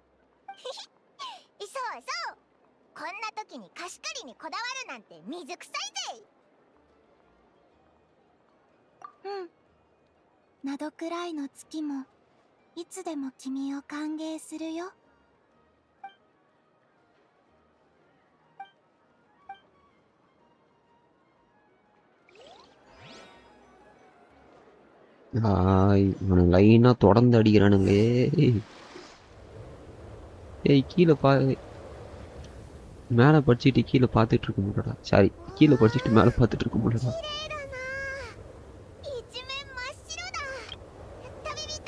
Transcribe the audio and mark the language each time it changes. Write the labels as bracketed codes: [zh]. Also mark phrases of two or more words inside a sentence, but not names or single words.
[ja] そうそう、こんな時に貸し借りにこだわるなんて水臭いぜ。などくらいの月もいつでも君を歓迎するよ。 [ta] ஹாய் இவனை லைனா தொடர்ந்து அடிக்கிறானுங்களே. ஏய் கீழே மேலே படிச்சுட்டு கீழே பார்த்துட்டு இருக்க முடியலடா. சாரி, கீழே படிச்சுட்டு மேலே பார்த்துட்டு இருக்க முடியலடா. [ja] 一面真っ白だ。食べ